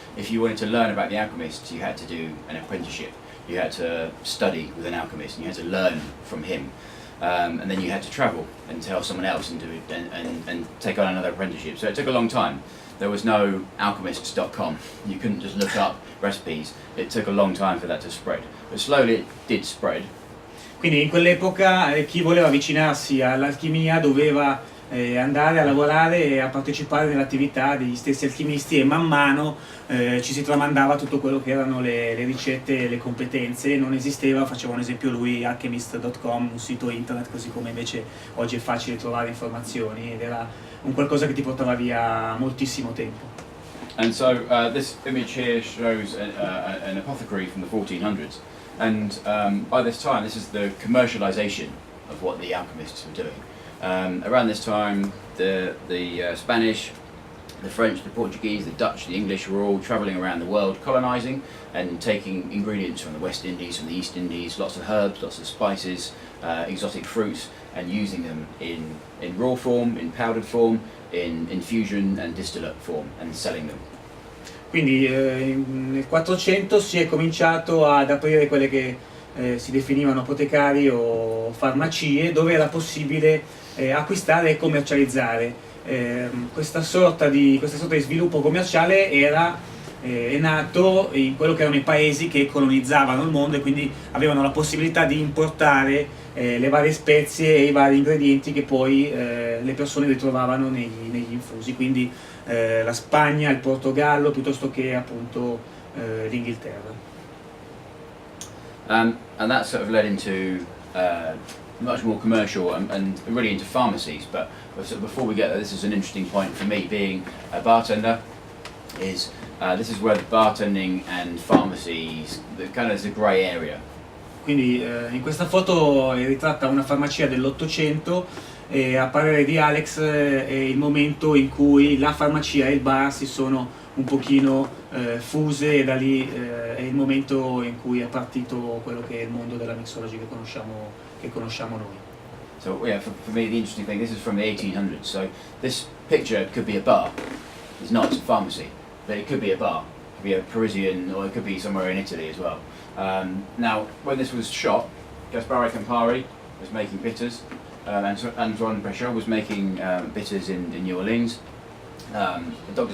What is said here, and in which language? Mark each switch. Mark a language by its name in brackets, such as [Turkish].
[English] If you wanted to learn about the alchemists, you had to do an apprenticeship. You had to study with an alchemist, and you had to learn from him, and then you had to travel and tell someone else and take on another apprenticeship. So it took a long time. There was no alchemists.com. You couldn't just look up recipes. It took a long time for that to spread, but slowly it did spread. [Italian] Quindi in quell'epoca chi voleva avvicinarsi all'alchimia doveva andare a lavorare e a partecipare nell'attività degli stessi alchimisti, e man mano ci si tramandava tutto quello che erano le ricette e le competenze. Non esisteva, faceva un esempio lui, alchemist.com, un sito internet, così come invece oggi è facile trovare informazioni, ed era un qualcosa che ti portava via moltissimo tempo. [English] And so this image here shows an apothecary from the 1400s. And by this time, this is the commercialization of what the alchemists were doing. Around this time, the Spanish, the French, the Portuguese, the Dutch, the English were all travelling around the world colonizing and taking ingredients from the West Indies, from the East Indies, lots of herbs, lots of spices, exotic fruits, and using them in raw form, in powdered form, in infusion and distillate form, and selling them. [Italian] Quindi nel 400 si è cominciato ad aprire quelle che si definivano apotecari o farmacie, dove era possibile acquistare e commercializzare. Questa sorta di sviluppo commerciale è nato in quello che erano i paesi che colonizzavano il mondo e quindi avevano la possibilità di importare le varie spezie e i vari ingredienti che poi le persone ritrovavano negli infusi, quindi la Spagna, il Portogallo, piuttosto che appunto l'Inghilterra. [English] And that sort of led into much more commercial and really into pharmacies. But sort of before we get there, this is an interesting point for me, being a bartender, is this is where the bartending and pharmacies, kind of is a grey area. [Italian] Quindi in questa foto è ritratta una farmacia dell'800 e a parere di Alex è il momento in cui la farmacia e il bar si sono un pochino fuse, e da lì è il momento in cui è partito quello che è il mondo della mixology che conosciamo noi. [English] So yeah, for me the interesting thing, this is from the 1800s, so this picture could be a bar. It's not, it's a pharmacy, but it could be a bar. It could be a Parisian, or it could be somewhere in Italy as well. Now, when this was shot, Gaspare Campari was making bitters, and Antoine Pechot was making bitters in New Orleans. Dr.